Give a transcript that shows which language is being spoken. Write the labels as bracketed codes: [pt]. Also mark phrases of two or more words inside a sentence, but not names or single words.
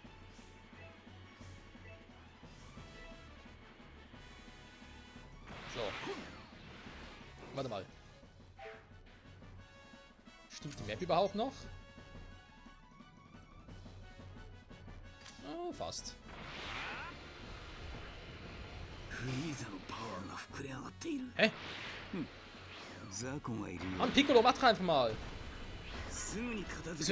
[de] So. Warte mal. Stimmt die Map überhaupt noch? Oh, fast. [ja] フリーザのパワーが膨れ上がっている。 [de] Hä? [ja] ザコがいるよ。 [de] Mann, Piccolo, mach doch einfach mal. [ja] すぐに片 [de] Du [ja] 付け